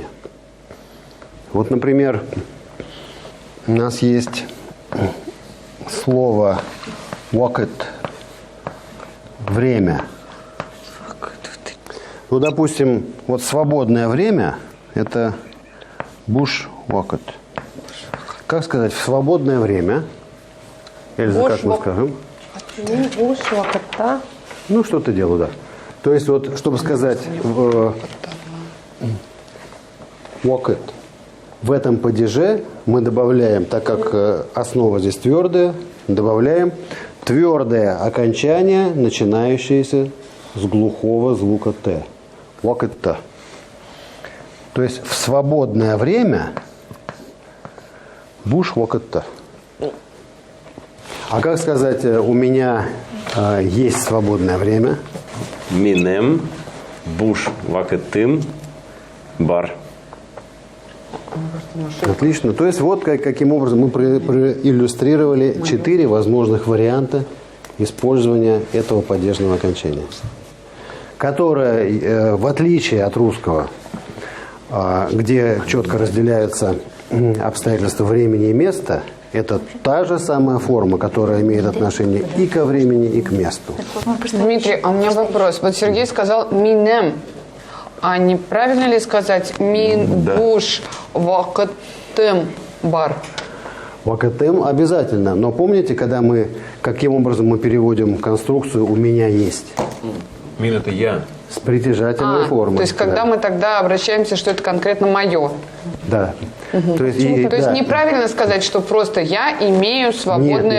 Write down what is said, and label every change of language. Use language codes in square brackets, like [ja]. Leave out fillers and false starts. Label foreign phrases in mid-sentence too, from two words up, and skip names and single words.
[ru] Вот, например, у нас есть слово «wakit» – время. Ну, допустим, вот свободное время – это [tt] «буш wakit». [ru] Как сказать «в свободное время»? Эльза, как мы скажем? [tt] Буш вакытта. [ru] Ну, что-то делаю, да. То есть, вот, чтобы сказать «wakit», в этом падеже мы добавляем, так как основа здесь твердая, добавляем твердое окончание, начинающееся с глухого звука «т». «Wakit». То есть в свободное время [tt] «буш wakit». [ru] А как сказать «у меня есть свободное время»? [tt] Минем буш вакетым бар. [ru] Отлично. То есть вот каким образом мы проиллюстрировали 4 возможных варианта использования этого падежного окончания, которое, в отличие от русского, где четко разделяются обстоятельства времени и места, это та же самая форма, которая имеет отношение и ко времени, и к месту. Дмитрий, а у меня вопрос. Вот Сергей сказал «минем». А неправильно ли сказать [tt] «мин буш вакытым бар»? [ru] Вакатем обязательно. Но помните, каким образом мы переводим конструкцию «у меня есть»? Мин это я. С притяжательной формой. То есть когда мы тогда обращаемся, что это конкретно мое. Да. То есть, То есть неправильно сказать, что просто я имею свободное